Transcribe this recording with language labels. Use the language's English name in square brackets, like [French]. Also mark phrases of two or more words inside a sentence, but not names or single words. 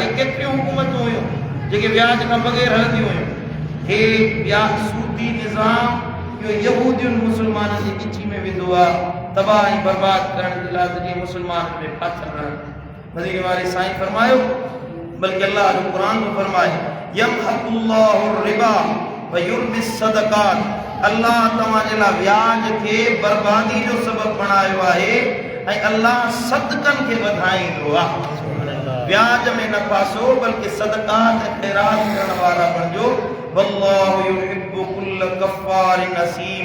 [Sindhi] केतिरियूं हुकूमतूं हुयूं जेके व्याज खां बग़ैर हलंदियूं हुयूं। हे व्याज सूदी निज़ाम इहो यहूदियुनि मुस्लमाननि जी ॻिची में वेंदो आहे, तबाह ऐं बर्बाद करण जे लाइ, जीअं मुस्लमान में फाथल रहनि। मदीने वारे साईं फरमायो, बल्कि अल्लाह जो क़ुरान में फरमाए, [Arabic] يمحق الله الربا ويربي الصدقات. [Sindhi] अल्लाह तव्हांजे लाइ व्याज खे बर्बादी जो सबबु बणायो आहे ऐं अल्लाह सदक़नि खे वधाईंदो आहे। ब्याज में न फासो बल्कि सदकात ऐं खैरात करण वारा बणिजो। [Arabic] والله يحب كل كفار أثيم.